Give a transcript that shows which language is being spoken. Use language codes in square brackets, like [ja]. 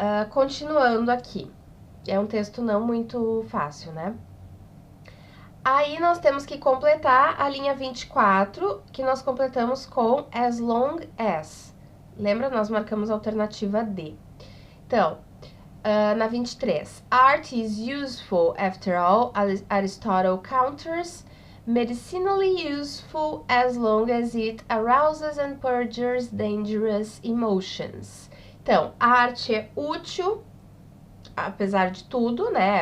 [pt] Continuando aqui. É um texto não muito fácil, né? Aí nós temos que completar a linha 24, que nós completamos com [en] as long as. [pt] Lembra? Nós marcamos a alternativa D. Então, na 23. [en] Art is useful, after all, Aristotle counters, medicinally useful as long as it arouses and purges dangerous emotions. [pt] Então, a arte é útil, apesar de tudo, né?